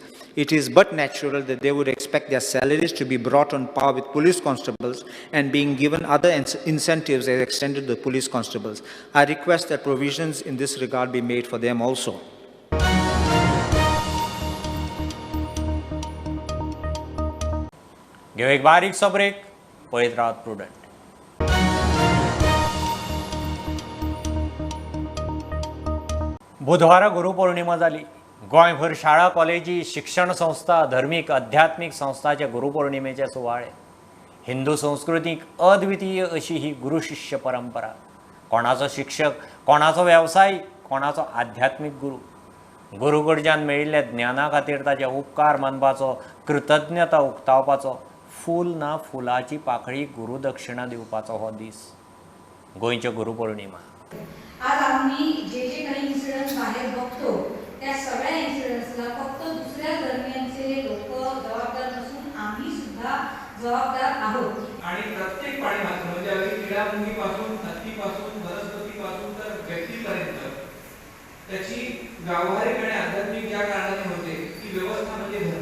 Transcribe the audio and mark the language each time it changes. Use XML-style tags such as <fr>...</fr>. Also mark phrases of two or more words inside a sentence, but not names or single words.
<en>It is but natural that they would expect their salaries to be brought on par with police constables and being given other incentives as extended to the police constables. I request that provisions in this regard be made for them also.</en> <kok>घेऊ एक बारीकसो ब्रेक, पळयत रावत प्रुडंट. बुधवारा गुरुपौर्णिमा जाली. गोंयभर शाळा, कॉलेजी, शिक्षण संस्था, धर्मीक आध्यात्मिक संस्थांचे गुरुपौर्णिमेचे सुवाळे. हिंदू संस्कृतीक अद्वितीय अशी ही गुरुशिष्य परंपरा. कोणाचो शिक्षक, कोणाचो वेवसायीक, कोणाचो आध्यात्मिक गुरु. गुरू कडच्यान मेळिल्ल्या ज्ञाना खातीर ताचे उपकार मानपाचो, कृतज्ञता उक्तावपाचो, फूल ना फुलाची पाकळी गुरुदक्षिणा दिवपाचो हो दीस. गोंयच्यो गुरुपौर्णिमा.</kok> <mr>आज आम्ही जे काही इन्सिडन्स बाहेर बघतो त्या सगळ्या इन्सिडन्सला फक्त दुसऱ्या धर्मियांचे लोक जबाबदार नसून आम्ही सुद्धा जबाबदार आहोत. आणि प्रत्येक पाळीमात्र म्हणजे अगदी किडामुंगीपासून, हत्तीपासून, वनस्पतीपासून तर व्यक्तीपर्यंत त्याची व्यावहारिक आणि आध्यात्मिक ज्या कारणाने होते ती व्यवस्था म्हणजे धर्म.</mr>